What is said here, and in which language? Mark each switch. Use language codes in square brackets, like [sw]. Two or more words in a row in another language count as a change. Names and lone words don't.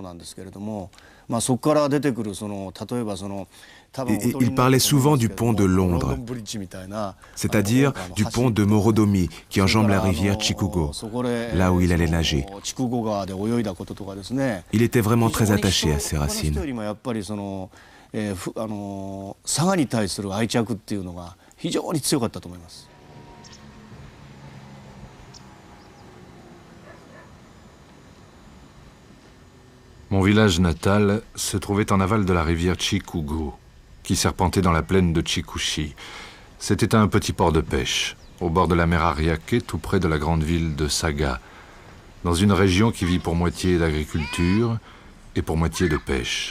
[fr] Il parlait souvent du pont de Londres, c'est-à-dire du pont de Morodomi qui enjambe la rivière Chikugo, là où il allait nager. Il était vraiment très attaché à ses racines. [ja] 佐賀に対する愛着っていうのが非常に強かったと思います。 [fr] Mon village natal se trouvait en aval de la rivière Chikugo, qui serpentait dans la plaine de Chikushi. C'était un petit port de pêche, au bord de la mer Ariake, tout près de la grande ville de Saga, dans une région qui vit pour moitié d'agriculture et pour moitié de pêche.